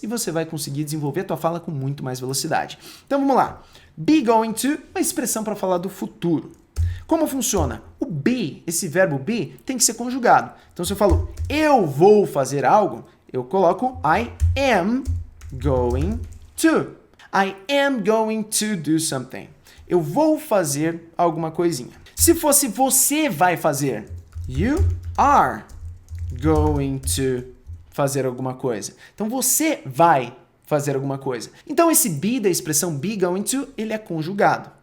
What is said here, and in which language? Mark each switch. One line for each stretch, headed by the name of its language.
Portuguese: E você vai conseguir desenvolver a tua fala com muito mais velocidade. Então vamos lá.
English: Be going to,
Portuguese: uma expressão para falar do futuro. Como funciona? O be, esse verbo be, tem que ser conjugado. Então se eu falo eu vou fazer algo, eu coloco
English: I am going to. I am going to do something.
Portuguese: Eu vou fazer alguma coisinha. Se fosse você vai fazer,
English: you are going to
Portuguese: fazer alguma coisa. Então você vai fazer alguma coisa. Então esse be da expressão
English: be going to,
Portuguese: ele é conjugado.